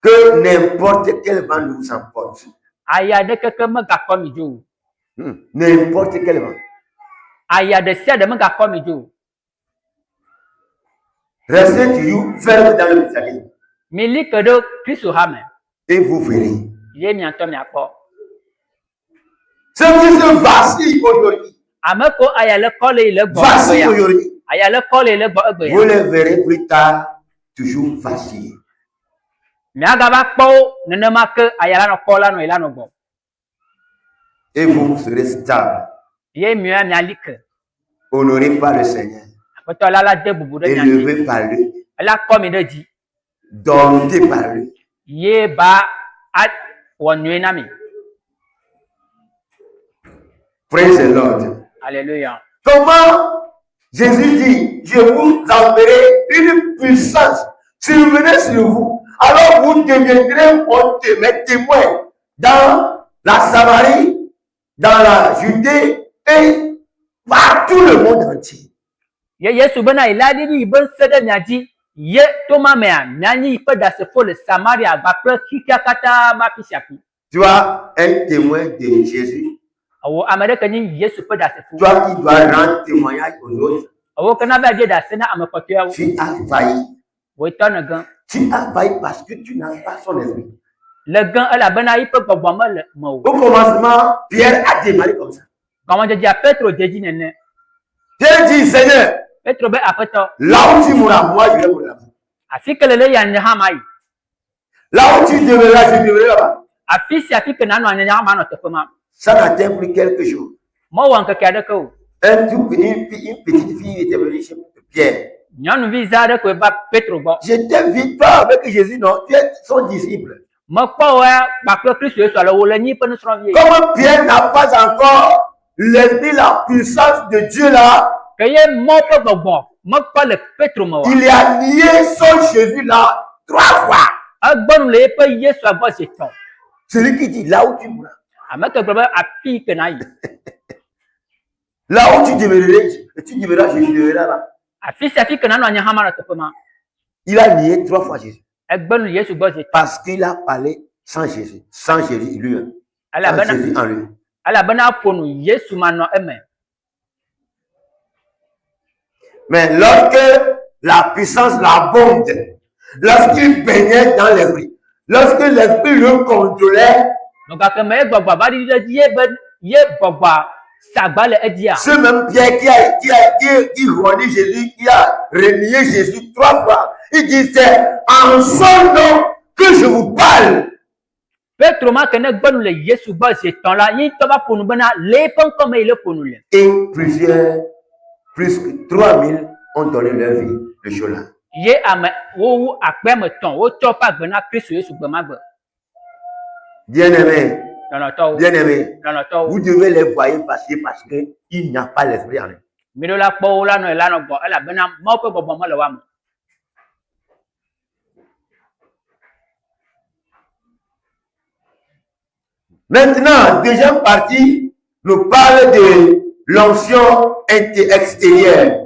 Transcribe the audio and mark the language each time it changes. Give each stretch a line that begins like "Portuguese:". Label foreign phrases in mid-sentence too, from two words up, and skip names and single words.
French: que n'importe quel vent ne vous emporte.
Ewe: Aya de keke megakɔ mi dzo.
French: N'importe quel vent.
Ewe: Aya de sia de megakɔ mi dzo.
French: Restez toujours ferme dans le mécanisme.
Ewe: Mi li ke ɖe Kristo ha me.
French: Et vous verrez.
Ewe: Ye miatɔ miakpɔ.
French: Ceux qui se vacillent aujourd'hui.
Ewe: Ame ko aya le kɔ le yi le gbɔ.
French: Vacillent aujourd'hui.
Ewe: Aya le kɔ le yi le gbɔ egbe ya.
French: Vous les verrez plus tard toujours vaciller.
Ewe: Miagaba kpɔ wo nenema ke aya la nɔ kɔ la nɔ yi la nɔ gbɔ.
French: Et vous serez stable.
Ewe: Ye miɔ miali ke.
French: Honoré par le Seigneur.
Ewe: Aƒetɔ la la de bubu ɖe mia dzi.
French: Élevé par lui.
Ewe: Ela kɔ mi ɖe dzi.
French: Dompté par lui.
Ewe: Ye ba wɔ nyuie na mi.
English: Praise the Lord.
French: Alléluia. Comment Jésus dit, je vous enverrai une puissance survenue sur vous. Alors vous deviendrez mes témoins dans la Samarie, dans la Judée et partout le monde entier.
Ewe: Ye Yesu bena ila di ben sede mia dzi. Ye toma mea mianyi pe dasefo le Samaria gba kple xixia kata ma fisiafi.
French: Tu as un témoin de Jésus.
Ewe: Awo ame ɖeke nyi Yesu pe dasefo.
French: Toi qui dois rendre témoignage aux autres.
Ewe: Awo kana ba die dase na ame kpɔtɔeawo.
French: Tu as failli.
Ewe: Wo tɔ ne gan.
French: Tu as failli parce que tu n'as pas son esprit.
Ewe: Le gan elabena yi pe gbɔgbɔ me le me o.
French: Au commencement, Pierre a démarré comme ça.
Ewe: Gɔmedzedzea Petro dedzi nene.
French: Pierre dit, Seigneur,
Ewe: Petro be aƒetɔ.
French: là où tu mourras, moi je vais mourir là-bas.
Ewe: Afi ke lele ya nye hã ma yi.
French: Là où tu demeureras, je demeurerai là-bas.
Ewe: Afi sia afi ke nanɔ anye hã ma nɔ teƒe ma.
French: Ça n'atteint plus quelques jours.
Ewe: Mewɔ ŋkeke aɖeke o.
French: Une petite fille était venue chez Pierre.
Ewe: Nyɔnuvi zã aɖe koe va Petro gbɔ.
French: Je t'ai vu pas avec Jésus, non? Tu es son disciple.
Ewe: Mekpɔ wo ya kpakple Kristo Yesu ale wo le nyi ƒe nusrɔ̃vi.
French: Comme Pierre n'a pas encore l'esprit, la puissance de Dieu là,
Ewe: Ke ye mɔ ƒe gbɔgbɔ mekpɔ le Petro me o.
French: il a nié son Jésus là 3 fois.
Ewe: Egbɔnu le eƒe Yesu gbɔ zi etɔ̃.
French: Celui qui dit là où tu mourras.
Ewe: Ame ke gblɔ be afi ke na yi.
French: Là où tu demeureras, je demeurerai là.
Ewe: Afi sia afi ke nanɔ anye hã ma nɔ teƒe ma.
French: Il a nié 3 fois Jésus.
Ewe: Egbɔnu le Yesu gbɔ zi etɔ̃.
French: Parce qu'il a parlé sans Jésus lui-même. Sans Jésus en lui.
Ewe: Elabena ƒo nu Yesu ma nɔ eme.
French: Mais lorsque la puissance l'abonde, lorsqu'il baignait dans l'esprit, lorsque l'esprit le contrôlait,
Ewe: Gake me ye gbɔgbɔ va ɖi ɖe dzi ye be ye gbɔgbɔ sagba le edzia.
French: ce même Pierre qui renie Jésus, qui a renié Jésus 3 fois, il dit c'est en son nom que je vous parle.
Ewe: Petro ma ke ne gbɔnu le Yesu gbɔ zi etɔ̃ la yi tɔ va ƒo nu bena le eƒe ŋkɔ me yi le ƒo nu le.
French: Et plus que 3000 ont donné leur vie le jour-là.
Ewe: Ye ame wowu akpe ame etɔ̃ wotsɔ ƒe agbe na Kristo Yesu gbe ma gbe.
French: Bien-aimés,
Ewe: Lɔlɔtɔwo.
French: bien-aimés,
Ewe: Lɔlɔtɔwo.
French: vous devez les voir passer parce qu'il n'y a pas l'esprit en eux.
Ewe: Mi ɖo la kpɔ wo la nɔ la nɔ gbɔ elabena Mawu ƒe gbɔgbɔ me le wa me.
French: Maintenant, deuxième partie nous parle de l'onction extérieure.